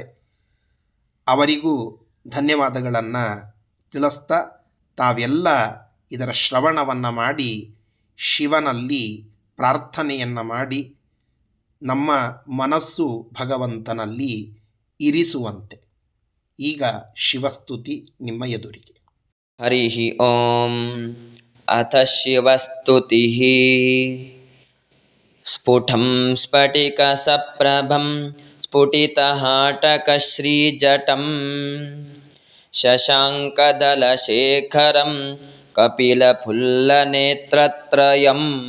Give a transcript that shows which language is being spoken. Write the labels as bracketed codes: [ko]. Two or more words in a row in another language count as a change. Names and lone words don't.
[kn] ಅವರಿಗೂ ಧನ್ಯವಾದಗಳನ್ನು ತಿಳಿಸ್ತಾ, ತಾವೆಲ್ಲ ಇದರ ಶ್ರವಣವನ್ನು ಮಾಡಿ ಶಿವನಲ್ಲಿ ಪ್ರಾರ್ಥನೆಯನ್ನು ಮಾಡಿ ನಮ್ಮ ಮನಸ್ಸು ಭಗವಂತನಲ್ಲಿ ಇರಿಸುವಂತೆ. ಈಗ ಶಿವಸ್ತುತಿ ನಿಮ್ಮ ಎದುರಿಗೆ. [sa] ಹರಿ ಓಂ. ಅಥ ಶಿವಸ್ತುತಿಃ. ಸ್ಫುಟಂ ಸ್ಫಟಿಕಸಪ್ರಭಂ ಸ್ಫುಟಿತಹಾಟಕಶ್ರೀಜಟಂ ಶಶಾಂಕದಲಶೇಖರಂ ಕಪಿಲಫುಲ್ಲನೇತ್ರತ್ರಯಂ